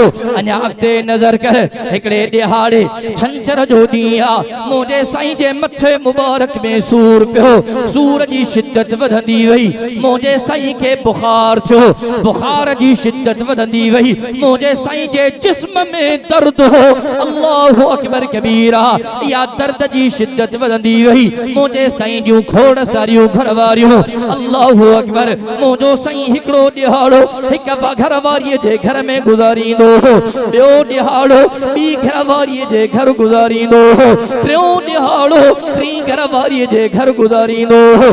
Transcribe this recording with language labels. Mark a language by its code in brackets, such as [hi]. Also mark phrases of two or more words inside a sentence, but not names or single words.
[sd] अञा अॻिते नज़र कर, हिकिड़े ॾिहाड़े छंछर जो ॾींहुं आ। मुंहिंजे साईं जे मथे मुबारक में सूर पियो, सूर जी शिद्दत वधंदी वई। मुंहिंजे साईं खे बुखार थियो, बुखार जी शिद्दत वधंदी वई। मुंहिंजे साईं जे जिस्म में दर्द हो। [ar] الله أكبر كبيرا. [sd] या दर्द जी शिद्दत वधंदी वई। मुंहिंजे साईं जूं खोड़ सारियूं घरवारियूं। [ar] الله أكبر. [sd] मुंहिंजो साईं हिकिड़ो ॾिहाड़ो हिक घरवारीअ जे घर में गुज़ारींदो हो, ॿियो ॾिहाड़ो ॿी घरवारीअ जे घर गुज़ारींदो हो, टियों ॾिहाड़ो टी घरवारीअ जे घर गुज़ारींदो हो।